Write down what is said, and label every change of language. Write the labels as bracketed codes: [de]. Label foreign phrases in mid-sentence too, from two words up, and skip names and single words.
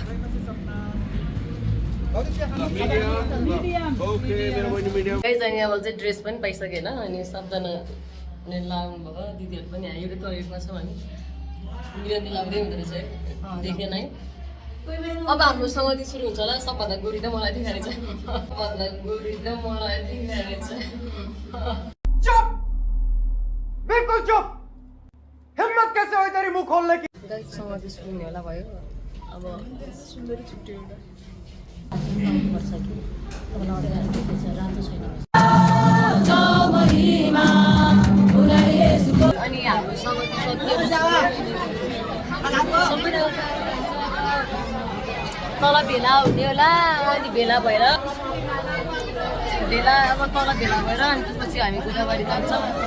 [ne] गाइस अनि अब चाहिँ ड्रेस पनि पाइसक्यो होइन अनि सबजनाले लाउनु भयो दिदीहरू पनि आयो एउटा टोइलेटमा छ भने मिलन लाउँदै हुँदो रहेछ है देखेन है अब हाम्रो सङ्गति सुरु हुन्छ होला सबभन्दा गोरी त मलाई देखाएर [hi] चुप बिल्कुल चुप हिम्मत कैसे हो तेरी मुंह खोलने की [ne] गाइस सङ्गति सुरु हुने होला भयो अब सुन्दरी छुट्यो अनि हाम्रो सङ्गति तल भेला हुने होला अनि भेला भएर अब तल भेला भएर अनि त्यसपछि हामी गोदावरी जान्छौँ